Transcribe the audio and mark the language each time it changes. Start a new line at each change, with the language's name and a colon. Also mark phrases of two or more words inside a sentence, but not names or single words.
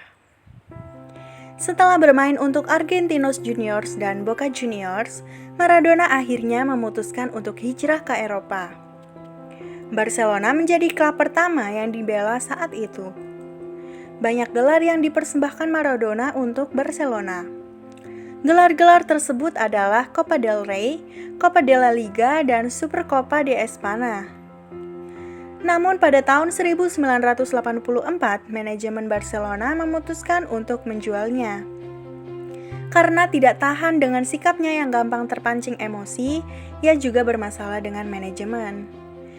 Indonesian: Setelah bermain untuk Argentinos Juniors dan Boca Juniors, Maradona akhirnya memutuskan untuk hijrah ke Eropa. Barcelona menjadi klub pertama yang dibela saat itu. Banyak gelar yang dipersembahkan Maradona untuk Barcelona. Gelar-gelar tersebut adalah Copa del Rey, Copa de la Liga, dan Supercopa de España. Namun pada tahun 1984, manajemen Barcelona memutuskan untuk menjualnya. Karena tidak tahan dengan sikapnya yang gampang terpancing emosi, ia juga bermasalah dengan manajemen.